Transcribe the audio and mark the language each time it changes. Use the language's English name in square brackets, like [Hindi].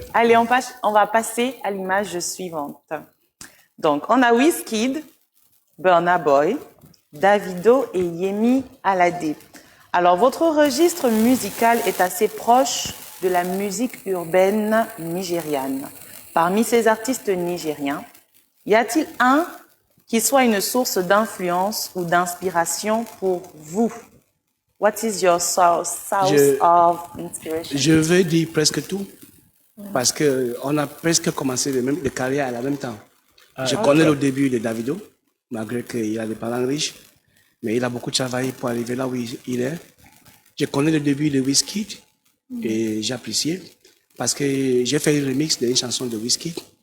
[French] Allez, on va passer à l'image suivante. Donc, on a Wizkid, Burna Boy, Davido et Yemi Alade. Alors, votre registre musical est assez proche de la musique urbaine nigériane. Parmi ces artistes nigériens, y a-t-il un qui soit une source d'influence ou d'inspiration pour vous? [English] What is your source of inspiration? [French] Je veux dire presque tout. Parce qu'on a presque commencé les carrières à la même temps. Je connais le début de Davido, malgré qu'il a des parents riches, mais il a beaucoup travaillé pour arriver là où il est. Je connais le début de Wizkid et j'ai apprécié parce que j'ai fait un remix d'une chanson de Wizkid.